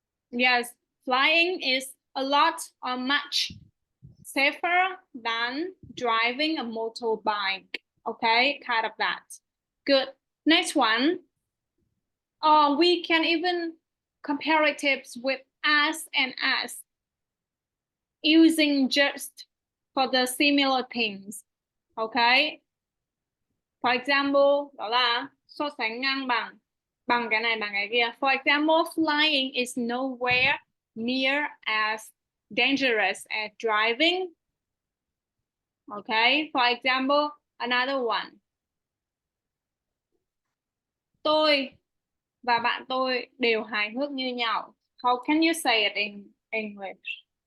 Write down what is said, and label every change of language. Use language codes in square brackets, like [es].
[en] Yes, flying is a lot or much safer than driving a motorbike. Okay, kind of that. Good. Next one. We can even comparatives with as and as, using just for the similar things. Okay. For example, [vi] đó là so sánh ngang bằng cái này bằng cái kia. [en] For example, flying is nowhere near as dangerous as driving. Okay. For example, another one. [vi] Tôi và bạn tôi đều hài hước như nhau. [en] How can you say it in English?